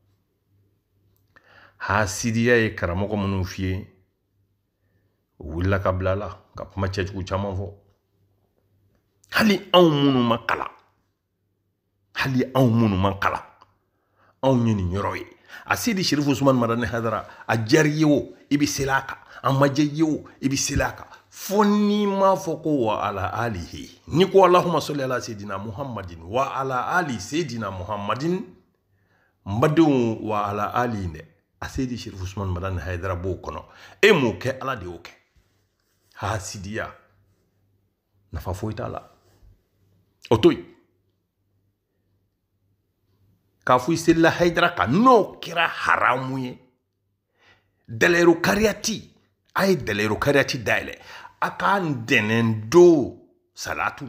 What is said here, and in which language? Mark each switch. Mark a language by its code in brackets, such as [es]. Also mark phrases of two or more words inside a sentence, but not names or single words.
[bm] hasidiya ye karamɔgɔ minnu f'i ye u wulila ka bila la ka kuma cɛjugu caman fɔ hali anw minnu ma kalan anw ye nin yɔrɔ ye a seydi Sherif Usman Madani Haidara a diyara i ye o i bɛ seli a kan a ma diya i ye o i bɛ seli a kan fo n'i m'a fɔ ko [ar] وعلى آله [bm] ni ko [ar] اللهم صل على سيدنا محمد وعلى آل سيدنا محمد وعلى آل [bm] sayidina Muhammadin n badenw wa ala ali dɛ a seydi Sherif Usman Madani Haidara b'o kɔnɔ e m'o kɛ Ala de y'o kɛ hasidiya nafa foyi t'a la o to yen k'a fɔ i selila Haidara kan n'o kɛra haramu ye dalayiru kariyati a ye dalayiru kariyati dayɛlɛ a ka ntɛnɛn don salatu